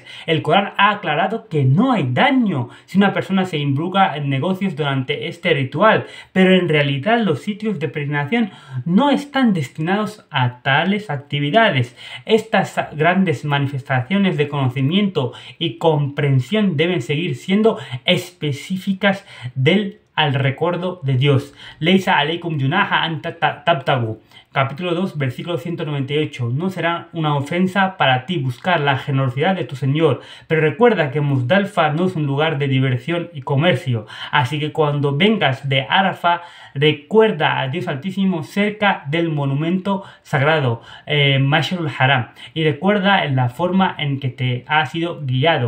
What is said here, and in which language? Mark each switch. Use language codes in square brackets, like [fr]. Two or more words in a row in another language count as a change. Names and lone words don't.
[es] El Corán ha aclarado que no hay daño si una persona se involucra en negocios durante este ritual, pero en realidad los sitios de peregrinación no están destinados a tales actividades. Estas grandes manifestaciones de conocimiento y comprensión deben seguir siendo específicas al recuerdo de Dios. [ar] ليس عليكم جناح أن تبتغوا. [es] Capítulo 2, versículo 198. No será una ofensa para ti buscar la generosidad de tu Señor, pero recuerda que Muzdalfa no es un lugar de diversión y comercio. Así que cuando vengas de Arafá, recuerda a Dios Altísimo cerca del monumento sagrado, Mash'arul Haram, y recuerda en la forma en que te ha sido guiado.